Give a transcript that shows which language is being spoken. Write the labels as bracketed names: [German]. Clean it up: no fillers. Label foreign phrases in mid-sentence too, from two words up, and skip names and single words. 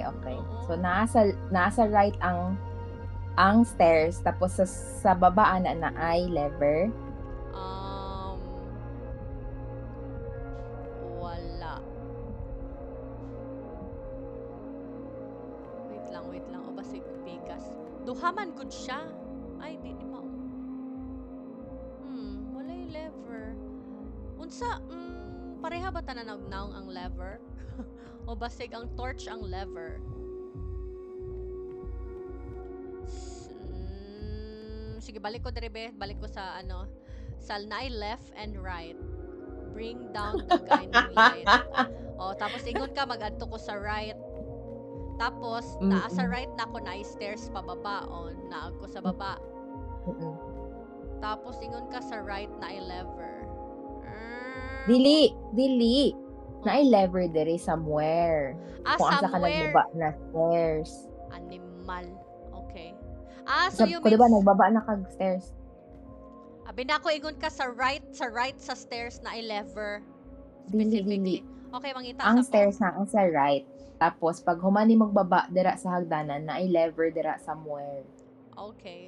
[Cebuano] So, nasa right ang stairs, tapos sa baba na ay lever. Wala. [Filipino] Wait lang. [Cebuano] O basig pikas. Duha man good siya. Ay, di mao. [Filipino] Wala yung lever. [Cebuano] Unsa, pareha ba tananagnaong ang lever? O basig ang torch ang lever? Sige, balik ko dere, balik ko sa sa naay [English] left and right. Bring down the guiding light. [Cebuano] O, tapos ingon ka, mag-adto ko sa right. Tapos, naa sa right na ako, naay stairs pababa. O, naag ko sa baba. Tapos, ingon ka sa right na ay lever. Dili. Naay lever dere somewhere. Kung asa ka [English] somewhere. [Cebuano] nagbaba na stairs. [English] Animal. Okay. So you mean... [Cebuano] Diba, nagbaba na kag stairs? Abi na ako, ingon ka sa right sa stairs na ay lever. Dili. Okay, mangita ang sa stairs na ang sa right. Tapos, pag humani magbaba dira sa hagdanan, na ay lever dira somewhere. [English] Okay.